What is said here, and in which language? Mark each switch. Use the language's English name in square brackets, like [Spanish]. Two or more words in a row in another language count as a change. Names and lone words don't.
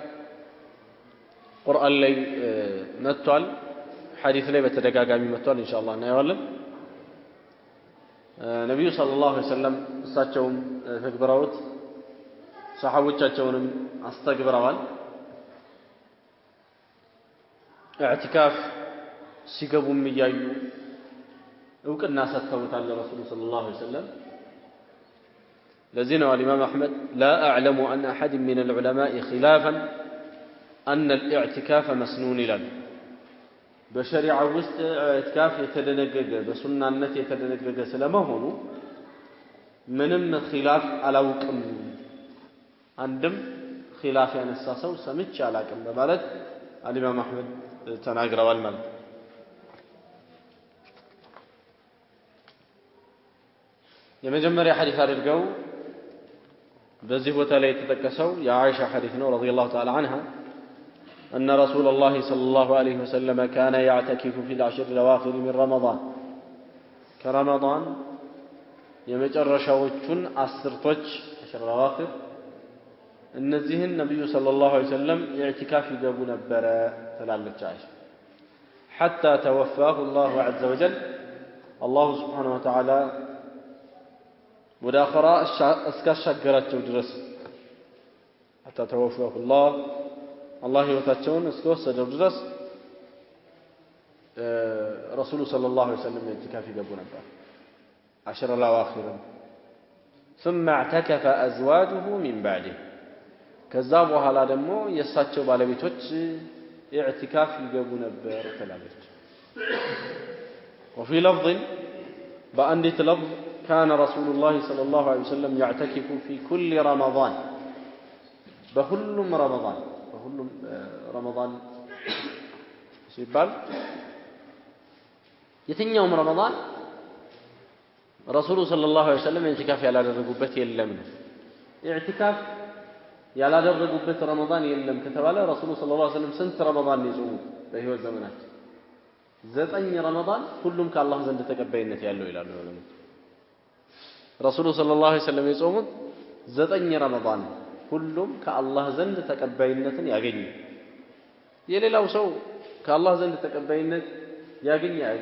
[Amharic] ቁርአን ላይ መጥቷል፣ ሐዲስ ላይ በተደጋጋሚ መጥቷል። ኢንሻአላህ እናየዋለን። ነብዩ [Arabic] صلى الله عليه وسلم [Amharic] እሳቸውም ተግብረውት ሰሃቦቻቸውንም አስተግብረዋል። ኢዕቲካፍ ሲገቡም እያዩ እውቅና ሰጥተውታል ለረሱሉ [Arabic] صلى الله عليه وسلم። [Amharic] ለዚህ ነው [Arabic] الإمام أحمد لا أعلم أن أحد من العلماء خلافا أن الاعتكاف مسنون [Amharic] ይላል። በሸሪዓ ውስጥ ኢዕቲካፍ የተደነገገ በሱናነት የተደነገገ ስለመሆኑ ምንም ኺላፍ አላውቅም፣ አንድም ኺላፍ ያነሳ ሰው ሰምቼ አላውቅም በማለት [Arabic] الإمام أحمد [Amharic] ተናግረዋል ማለት የመጀመሪያ ሐዲስ አድርገው በዚህ ቦታ ላይ የተጠቀሰው የአኢሻ ሐዲስ ነው [Arabic] رضي الله تعالى عنها أن رسول الله صلى الله عليه وسلم كان يعتكف في العشر الأواخر من رمضان كرمضان [Amharic] የመጨረሻዎቹን አስርቶች [Arabic] عشر الأواخر [Amharic] እነዚህን ነብዩ [Arabic] صلى الله عليه وسلم [Amharic] ኢዕቲካፍ ይገቡ ነበር ትላለች አይሻ [Arabic] حتى توفاه الله عز وجل الله سبحانه وتعالى [Amharic] ወደ አኺራ እስካሻገራቸው ድረስ [Arabic] حتى توفاه الله الله [Amharic] ህይወታቸውን እስከወሰደው ድረስ ረሱሉ [Arabic] صلى الله عليه وسلم [Amharic] ኢዕቲካፍ ይገቡ ነበር [Arabic] عشر الأواخر ثم اعتكف أزواجه من بعده [Amharic] ከዛ በኋላ ደግሞ የሳቸው ባለቤቶች ኢዕቲካፍ ይገቡ ነበር ተላለች [Arabic] وفي لفظ بأنديت لفظ كان رسول الله صلى الله عليه وسلم يعتكف في كل رمضان بكل رمضان ሲባል [Amharic] የትኛውም ረመዳን ረሱሉ [Arabic] صلى الله عليه وسلم [Amharic] ኢዕቲካፍ ያላደረጉበት የለም ነው ኢዕቲካፍ ያላደረጉበት ረመዳን የለም ከተባለ ረሱሉ [Arabic] صلى الله عليه وسلم [Amharic] ስንት ረመዳን ይጾሙት በህይወት ዘመናቸው 9 ረመዳን ሁሉም ከአላህ ዘንድ ተቀባይነት ያለው ይላሉ ዑለማዎች ረሱሉ [Arabic] صلى الله عليه وسلم [Amharic] የጾሙት 9 ረመዳን ሁሉም ከአላህ ዘንድ ተቀባይነትን ያገኙ የሌላው ሰው ከአላህ ዘንድ ተቀባይነት ያገኝ